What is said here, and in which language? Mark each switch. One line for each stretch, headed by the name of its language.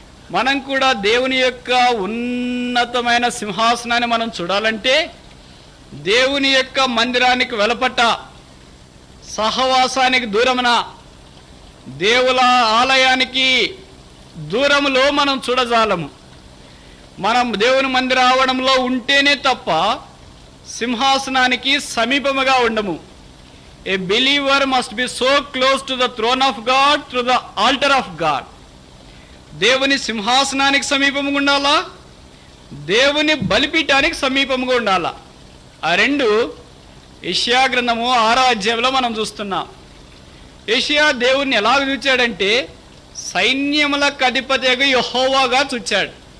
Telugu: మనం కూడా దేవుని యొక్క ఉన్నతమైన సింహాసనాన్ని మనం చూడాలంటే దేవుని యొక్క మందిరానికి వెలపట్ట, సహవాసానికి దూరమున, దేవుల ఆలయానికి దూరములో మనం చూడజాలము. మనం దేవుని మందిర ఆవరణంలో ఉంటేనే తప్ప సింహాసనానికి సమీపముగా ఉండము.
English: A believer must be so close to the throne of God, to the altar of God.
Telugu: దేవుని సింహాసనానికి సమీపముగా ఉండాలా, దేవుని బలిపీఠానికి సమీపముగా ఉండాలా. ఆ రెండు యెషయా గ్రంథము 6వ అధ్యాయంలో మనం చూస్తున్నాం. యెషయా దేవుణ్ణి ఎలా చూచాడంటే సైన్యములకు అధిపతిగా యెహోవాగా చూచాడు.